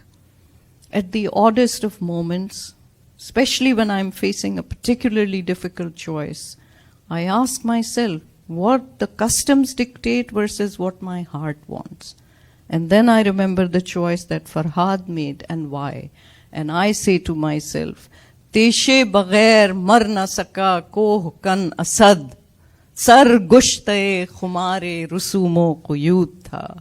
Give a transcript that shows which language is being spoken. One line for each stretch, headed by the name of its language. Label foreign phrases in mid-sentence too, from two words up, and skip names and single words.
English: At the oddest of moments, especially when I'm facing a particularly difficult choice, I ask myself what the customs dictate versus what my heart wants. And then I remember the choice that Farhad made and why. And I say to myself,
Urdu: تیشے بغیر مر نہ سکا کوہکن اسد, سرگشتۂ خمار رسوم و قیود تھا.